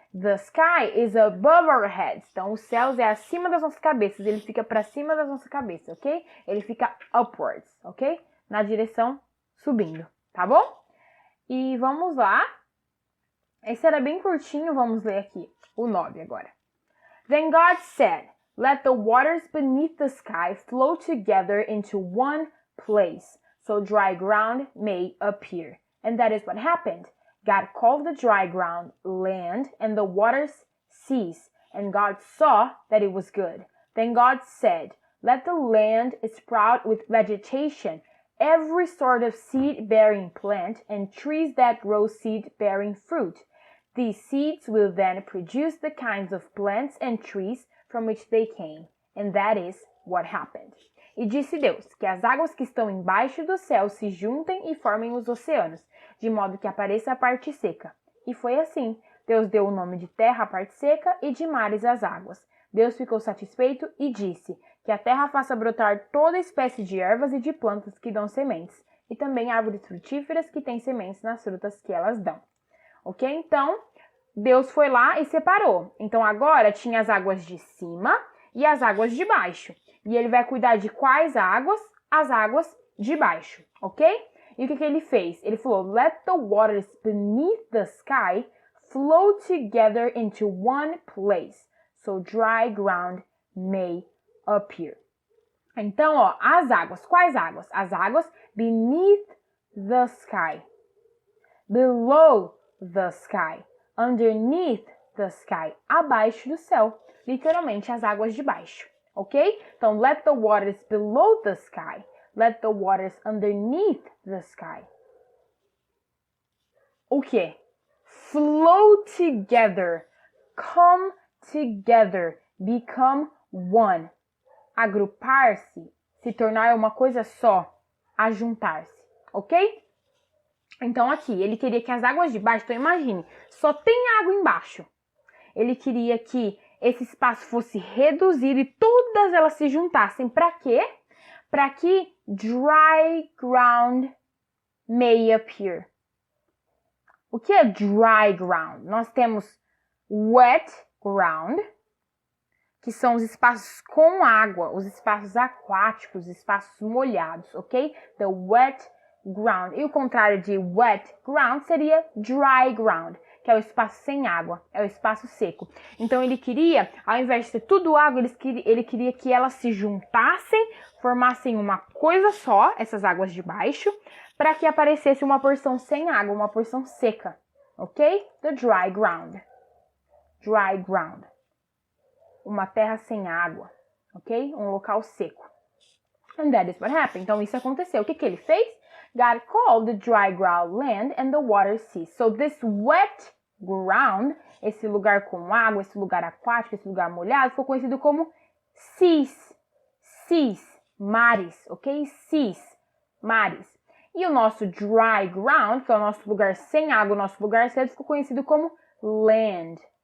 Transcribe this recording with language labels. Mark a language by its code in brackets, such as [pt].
[en] The sky is above our heads. [pt] Então, o céu é acima das nossas cabeças. Ele fica para cima das nossas cabeças, ok? Ele fica upwards, ok? Na direção subindo, tá bom? E vamos lá. Esse era bem curtinho. Vamos ler aqui o 9 agora. [en] Then God said, "Let the waters beneath the sky flow together into one place, so dry ground may appear." And that is what happened. God called the dry ground land and the waters seas, and God saw that it was good. Then God said, "Let the land sprout with vegetation, every sort of seed-bearing plant, and trees that grow seed-bearing fruit. These seeds will then produce the kinds of plants and trees from which they came." And that is what happened. [pt] E disse Deus, que as águas que estão embaixo do céu se juntem e formem os oceanos, de modo que apareça a parte seca. E foi assim. Deus deu o nome de terra à parte seca e de mares às águas. Deus ficou satisfeito e disse que a terra faça brotar toda espécie de ervas e de plantas que dão sementes, e também árvores frutíferas que têm sementes nas frutas que elas dão. Ok? Então, Deus foi lá e separou. Então agora tinha as águas de cima e as águas de baixo. E ele vai cuidar de quais águas? As águas de baixo, ok? E o que ele fez? Ele falou, [en] let the waters beneath the sky flow together into one place, so dry ground may appear. [pt] Então, ó, as águas. Quais águas? As águas [en] beneath the sky, below the sky, underneath the sky, [pt] abaixo do céu. Literalmente, as águas de baixo, ok? Então, [en] let the waters below the sky, let the waters underneath the sky. [pt] O quê? [en] Flow together, come together, become one. [pt] Agrupar-se, se tornar uma coisa só, ajuntar-se, ok? Então aqui, ele queria que as águas de baixo, então imagine, só tem água embaixo. Ele queria que esse espaço fosse reduzido e todas elas se juntassem. Para quê? Para que [en] dry ground may appear. [pt] O que é dry ground? Nós temos wet ground, que são os espaços com água, os espaços aquáticos, os espaços molhados, ok? [en] The wet ground. [pt] E o contrário de wet ground seria dry ground, que é o espaço sem água, é o espaço seco. Então ele queria, ao invés de ser tudo água, ele queria que elas se juntassem, formassem uma coisa só, essas águas de baixo, para que aparecesse uma porção sem água, uma porção seca, ok? [en] The dry ground. Dry ground. [pt] Uma terra sem água, ok? Um local seco. [en] And that is what happened. [pt] Então isso aconteceu. O que ele fez? [en] God called the dry ground land and the water sea. So this wet ground, [pt] esse lugar com água, esse lugar aquático, esse lugar molhado, foi conhecido como seas. Seas, mares, ok? Seas, mares. E o nosso dry ground, que é o nosso lugar sem água, o nosso lugar seco, ficou conhecido como land.